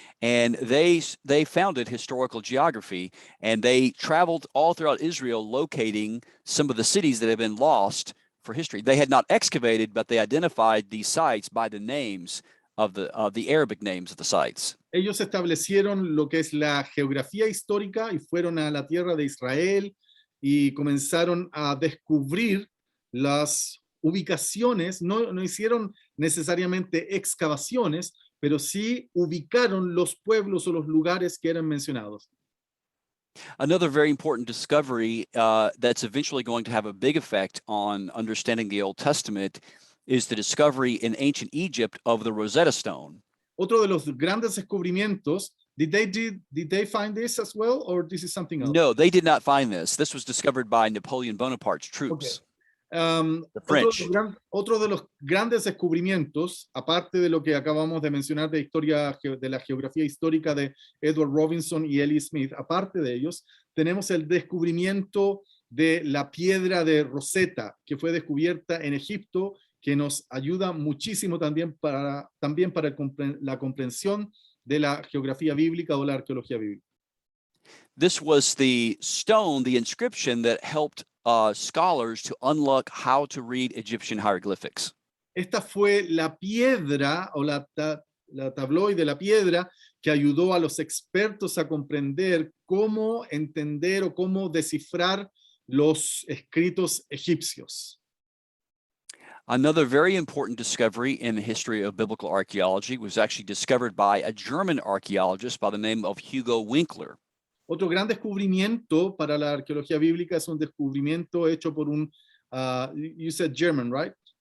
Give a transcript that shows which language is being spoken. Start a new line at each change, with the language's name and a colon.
English: And they founded historical geography, and they traveled all throughout Israel locating some of the cities that have been lost for history. They had not excavated, but they identified these sites by the names of the Arabic names of the sites.
Spanish: Ellos establecieron lo que es la geografía histórica y fueron a la tierra de Israel y comenzaron a descubrir las ubicaciones. No hicieron necesariamente excavaciones, pero sí ubicaron los pueblos o los lugares que eran mencionados.
English: Another very important discovery that's eventually going to have a big effect on understanding the Old Testament is the discovery in ancient Egypt of the Rosetta Stone.
Spanish: Otro de los grandes descubrimientos
English: Did they find this as well, or this is something else? No, they did not find this. This was discovered by Napoleon Bonaparte's troops. The French.
Spanish: Otro de los grandes descubrimientos, aparte de lo que acabamos de mencionar de la geografía histórica de Edward Robinson y Ellie Smith, aparte de ellos, tenemos el descubrimiento de la piedra de Rosetta, que fue descubierta en Egipto, que nos ayuda muchísimo también para la comprensión de la geografía bíblica o la arqueología bíblica.
English: This was the stone, the inscription that helped scholars to unlock how to read Egyptian hieroglyphics.
Spanish: Esta fue la piedra o la tabloide, la piedra que ayudó a los expertos a comprender cómo entender o cómo descifrar los escritos egipcios.
English: Another very important discovery in the history of biblical archaeology was actually discovered by a German archaeologist by the name of Hugo Winkler.
Spanish: Otro gran descubrimiento para la arqueología bíblica es un descubrimiento hecho por un,
English: you said German, right?